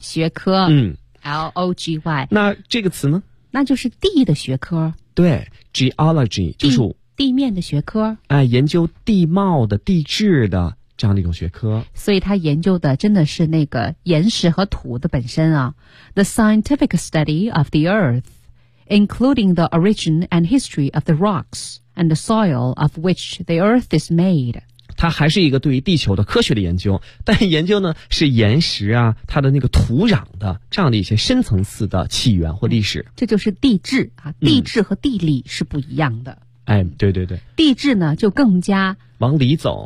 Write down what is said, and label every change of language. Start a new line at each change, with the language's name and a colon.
Chinese: 学科，LOGY 那这个词呢，那就是地的学科。对， geology 就是地面的学科，研究地貌的、地质的这样的一种学科。所以他研究的真的是那个岩石和土的本身啊。
English: The scientific study of the earth, including the origin and history of the rocks and the soil of which the earth is made.
Chinese: 他还是一个对于地球的科学的研究，但研究呢是岩石啊，它的那个土壤的这样的一些深层次的起源或历史。这就是地质啊，地质和地理是不一样的。对，地质呢就更加往里走，